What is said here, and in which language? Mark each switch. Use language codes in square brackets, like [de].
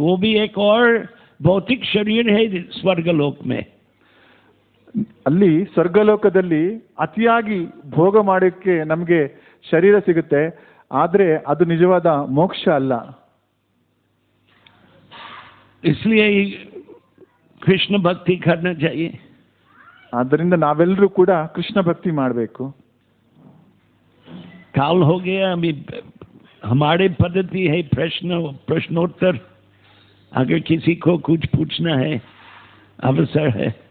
[hi] वो भी एक और भौतिक शरीर है स्वर्गलोक में. [kn] ಅಲ್ಲಿ ಸ್ವರ್ಗಲೋಕದಲ್ಲಿ ಅತಿಯಾಗಿ ಭೋಗ ಮಾಡೋಕ್ಕೆ ನಮಗೆ ಶರೀರ ಸಿಗುತ್ತೆ, ಆದರೆ ಅದು ನಿಜವಾದ ಮೋಕ್ಷ ಅಲ್ಲ. [hi] इसलिए कृष्ण भक्ति करना चाहिए. [kn] ಆದ್ದರಿಂದ ನಾವೆಲ್ಲರೂ ಕೂಡ ಕೃಷ್ಣ ಭಕ್ತಿ ಮಾಡಬೇಕು. [hi] काल हो गया, अभी हमारे पद्धति है प्रश्नोत्तर. अगर किसी को कुछ पूछना है अवसर है.